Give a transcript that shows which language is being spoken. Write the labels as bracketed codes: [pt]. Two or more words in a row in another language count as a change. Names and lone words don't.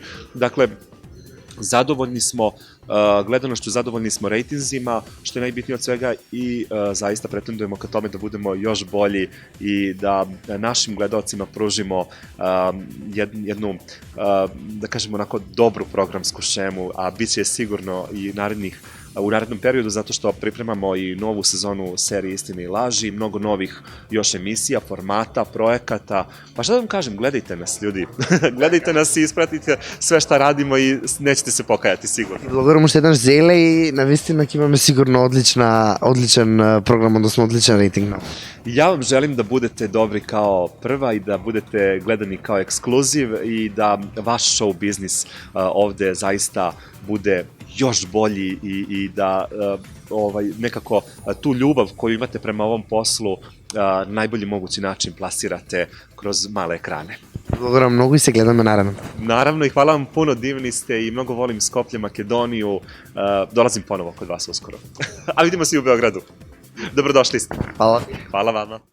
[sr] Dakle, zadovoljni smo gledanošću, zadovoljni smo rejtinzima, što je najbitnije od svega i zaista pretendujemo ka tome da budemo još bolji i da našim gledalcima pružimo jednu, da kažemo onako, dobru programsku šemu, a bit će sigurno i u narednom periodu, zato što pripremamo i novu sezonu serije Istine i laži, mnogo novih još emisija, formata, projekata. Pa šta da vam kažem, gledajte nas, ljudi. Gledajte nas i ispratite sve šta radimo i nećete se pokajati, sigurno. [mk] Благодарам уште еднаш, Зеле, и навистина ќе имаме сигурно одличен програм, односно одличен рейтинг. [sr] Ja vam želim da budete dobri kao prva i da budete gledani kao Ekskluziv i da vaš show biznis ovde zaista bude još bolji i da nekako tu ljubav koju imate prema ovom poslu najbolji mogući način plasirate kroz male ekrane. [mk] Благодарам многу и се гледаме наредно. [sr] Naravno i hvala vam puno, divni ste i mnogo volim Skoplje, Makedoniju. Dolazim ponovo kod vas uskoro. A vidimo se i u Beogradu. Dobrodošli ste. Hvala. Hvala vama.